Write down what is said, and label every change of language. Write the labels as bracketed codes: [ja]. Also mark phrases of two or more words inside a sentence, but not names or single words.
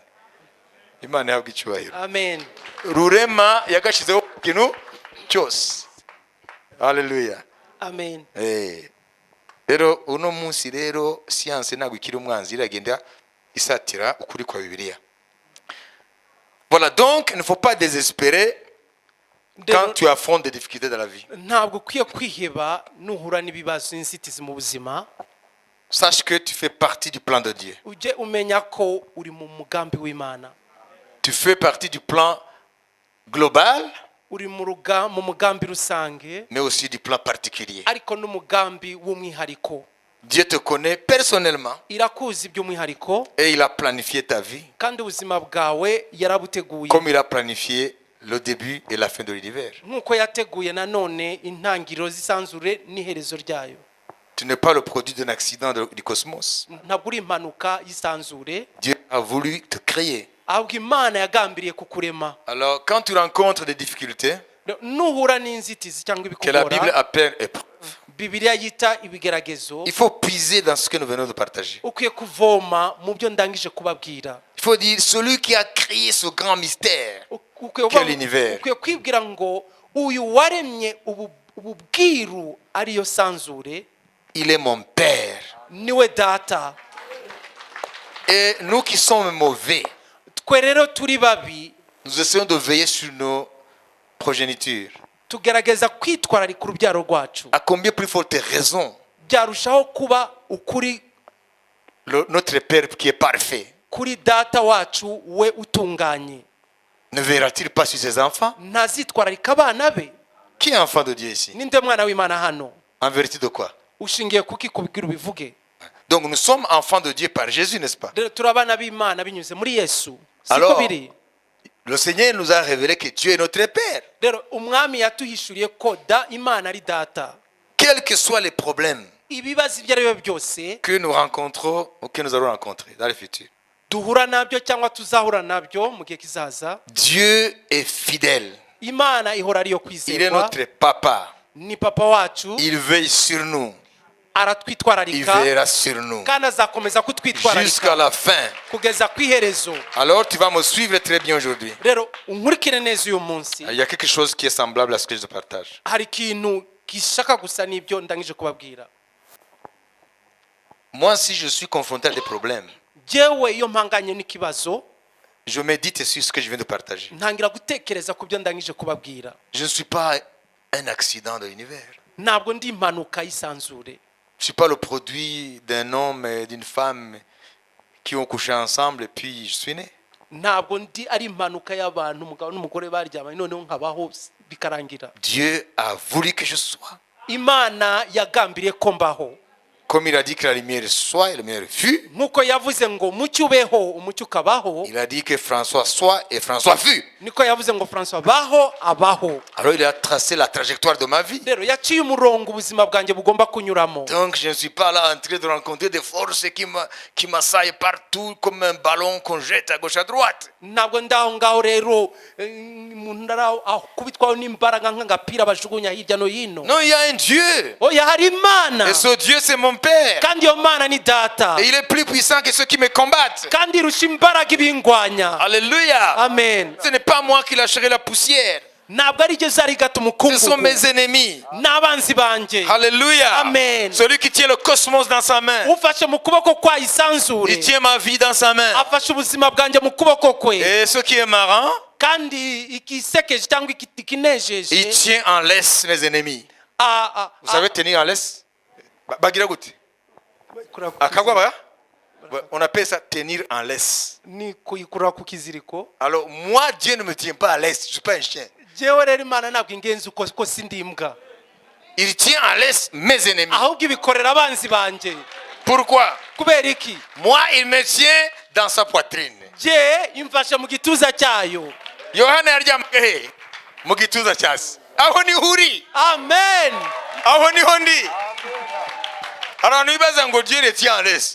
[rw] Imana yahabwa icyubahiro. Amen. Rurema yagashizeho ikintu cyose. Hallelujah. Amen. Rero uno munsi rero science ntabwo ikiri umwanzi, iragenda isatira ukuri kwa Bibiliya. [fr] Voilà, donc il ne faut pas désespérer quand tu affrontes des difficultés dans la vie. [rw] Ntabwo ukwiye kwiheba nuhura n'ibibazo inzitizi mu buzima. [fr] Sache que tu fais partie du plan de Dieu. [rw] Ujye umenya ko uri mu mugambi w'Imana. [fr] Tu fais partie du plan global, [rw] Uri mu mugambi rusange [fr] mais aussi du plan particulier. [rw] ariko n'umugambi w'umwihariko. [fr] Dieu te connaît personnellement [rw] Irakuzi by'umwihariko [fr] et il a planifié ta vie [rw] kandi ubuzima bwawe yarabuteguye. [fr] comme il a planifié le début et la fin de l'univers. [rw] Nkuko yateguye nanone intangiriro z'isanzure n'iherezo ryayo. [fr] Tu n'es pas le produit d'un accident du cosmos. [rw] Ntabwo uri impanuka y'isanzure. [fr] Dieu a voulu te créer. [rw] Ahubwo Imana yagambiriye kukurema. [fr] Alors, quand tu rencontres des difficultés, [rw] Nuhura n'inzitizi cyangwa [fr] que la Bible [rw] ibikugora, [fr] appelle épreuve, [rw] Bibiliya yita ibigeragezo, [fr] il faut puiser dans ce que nous venons de partager. [rw] ukwiye kuvoma mu byo ndangije kubabwira. [fr] Il faut dire, celui qui a créé ce grand mystère, [rw] Ukwiye [fr] Quel univers. [rw] ukwiye kwibwira ngo uyu waremye ubu bwiru ariyo sanzure [fr] il est mon Père. [rw] niwe data. [fr] Et nous qui sommes mauvais, [rw] Twe rero turi babi [fr] nous essayons de veiller sur nos progénitures. [rw] tugerageza kwitwararika urubyaro rwacu. [fr] À combien plus forte raison [rw] Byarushaho kuba ukuri [fr] notre Père qui est parfait [rw] kuri data wacu we utunganye. [fr] ne verra-t-il pas sur ses enfants? [rw] Ntazitwararika abana be. [fr] Qui est enfant de Dieu ici? [rw] Ninde mwana w'Imana hano? [fr] En vérité de quoi? [rw] Ushingiye kuki kubwira ubivuge? [fr] Donc nous sommes enfants de Dieu par Jésus, n'est-ce pas? [rw] Rero turi abana b'Imana binyuze muri Yesu. Siko [fr] Alors, [rw] biri. [fr] le Seigneur nous a révélé que Dieu est notre Père. [rw] Rero umwami yatuhishuriye ko Imana ari data. [fr] Quels que soient les problèmes [rw] Ibibazo ibyo ari byo byose [fr] que nous rencontrons ou que nous allons rencontrer dans le futur, [rw] duhura nabyo cyangwa tuzahura nabyo mu gihe kizaza, [fr] Dieu est fidèle. [rw] Imana ihora ariyo [fr] Il est [rw] kwizerwa. [fr] notre papa. [rw] Ni papa wacu, [fr] Il veille sur nous. Il [rw] aratwitwararika [fr] veillera sur nous [rw] kandi azakomeza [fr] jusqu'à [rw] kutwitwararika [fr] la fin. [rw] kugeza ku iherezo. [fr] Alors tu vas me suivre très bien aujourd'hui. [rw] Rero unkurikire neza uyu munsi. [fr] Il y a quelque chose qui est semblable à ce que je partage. [rw] Hari ikintu gishaka gusa n'ibyo ndangije kubabwira. [fr] Moi, si je suis confronté à des problèmes, [rw] Jewe iyo mpanganye n'ikibazo, [fr] je médite sur ce que je viens de partager. [rw] ntangira gutekereza ku byo ndangije kubabwira. [fr] Je ne suis pas un accident de l'univers. [rw] Ntabwo ndi impanuka y'isanzure. [fr] Je ne suis pas le produit d'un homme et d'une femme qui ont couché ensemble et puis je suis né. [rw] Ntabwo ndi ari impanuka y'abantu umugabo n'umugore baryamanye noneho nkabaho bikarangira. [fr] Dieu a voulu que je sois. [rw] Imana yagambiriye ko mbaho. [fr] Comme il a dit que la lumière soit et la lumière fut, [rw] Nkuko yavuze ngo umucyo ubeho umucyo ukabaho, [fr] il a dit que François soit et François fut. [rw] niko yavuze ngo François baho abaho. [fr] Alors il a tracé la trajectoire de ma vie. [rw] Rero yaciye umurongo ubuzima bwanjye bugomba kunyuramo. [fr] Donc je ne suis pas là en train de rencontrer des forces qui m'assaillent partout comme un ballon qu'on jette à gauche à droite. [rw] Ntabwo ndaho ngaho rero umuntu kubitwaho n'imbaraga nk'agapira bajugunya hirya no hino. [fr] Non, il y a un Dieu. [rw] Oya hari Imana. [fr] Et ce Dieu, c'est mon Père. [rw] Kandi iyo Mana ni data. [fr] Et il est plus puissant que ceux qui me combattent. [rw] Kandi irusha imbaraga ibingwanya. Alléluia. Amen. [fr] Ce n'est pas moi qui lâcherai la poussière. [rw] Ntabwo ari ryo zarigata [fr] Ce sont [rw] umukungugu. [fr] mes ennemis. [rw] N'abanzi banjye. Alléluia. Amen. [fr] Celui qui tient le cosmos dans sa main. [rw] Ufashe mu kuboko kwa isanzure. [fr] Il tient ma vie dans sa main. [rw] Afashe ubuzima bwanjye mu kuboko kwe. [fr] Et ce qui est marrant, [rw] Kandi ikisekeje cyangwa [fr] il [rw] ikinejeje. [fr] tient en laisse mes ennemis. Vous savez tenir en laisse? [rw] Bagira gute? Akagwa. [fr] On appelle ça tenir en laisse. [rw] Ni kuyikura ku kiziriko. [fr] Alors moi, Dieu ne me tient pas à laisse. Je ne suis pas un chien. [rw] Jewe rero Imana ntabwo ingenzi uko sindi imbwa. [fr] Il tient en laisse mes ennemis. [rw] Ahubwo ibikorera abanzi banjye. [fr] Pourquoi? [rw] Kubera iki? [fr] Moi, il me tient dans sa poitrine. [rw] Je imfashe mu gituza cyayo. Yohana yaryamaga he? Mu gituza cyase. Aho ni huri. Amen. Aho ni hondi. Abantu bibaza ngo [fr] Dieu le tient en laisse.